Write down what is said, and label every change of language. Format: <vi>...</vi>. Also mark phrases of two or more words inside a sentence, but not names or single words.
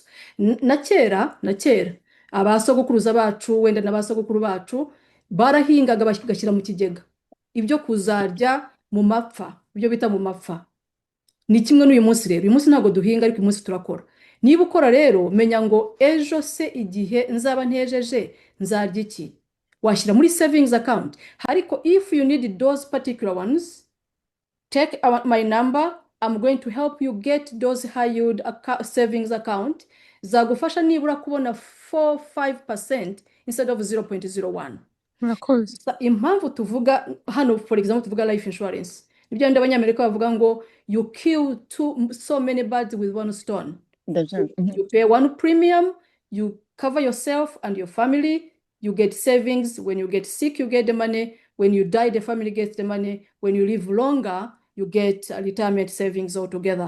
<rw>Na kera abasogokuruza bacu wenda n'abasogokuru bacu barahingaga bagashyira mu kigega ibyo kuzarya mu mapfa, ibyo bita mu mapfa. Ni kimwe n'uyu munsi rero, uyu munsi ntabwo duhinga ariko uyu munsi turakora. Niba ukora rero menya ngo ejo se igihe nzaba ntejeje nzarya iki, washyira muri</rw> <en>savings account. Ariko if you need those particular ones, take my number. I'm going to help you get those high yield savings account.</en> <rw>zagufasha nibura kubona 4-5%</rw> <en>instead of</en> <rw>0.01. murakoze. Impamvu tuvuga hano,</rw> <en>for example,</en> <rw>tuvuga</rw> <en>life insurance,</en> <rw>nibyo ndi abanyamerika bavuga ngo</rw> <en>you kill so many birds with one stone. You pay one premium, you cover yourself and your family, you get savings. When you get sick, you get the money. When you die, the family gets the money. When you live longer, you get retirement savings altogether.</en>